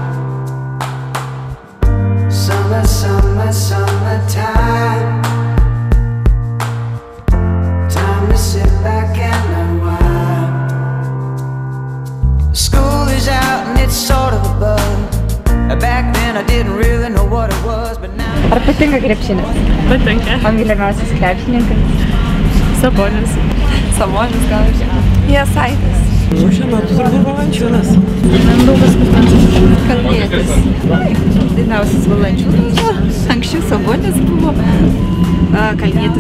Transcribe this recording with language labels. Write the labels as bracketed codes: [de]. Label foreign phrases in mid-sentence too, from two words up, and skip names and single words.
[en] Summer, summer, summertime. Time to sit back and unwind. School is out and it's sort of a bug. Back then I didn't really know what it was, but now. [lt] Ar patinka krepšinis? Patinka. O mylimiausias krepšininkas? Sabonis. Sabonis gal ir Jasaitis. Šiuo metu turbūt Valančiūnas. Mindaugas Kutancas. Kalnietis. Dainiausias Valančiūnas. Anksčiau Sabonis buvo. Kalnietis.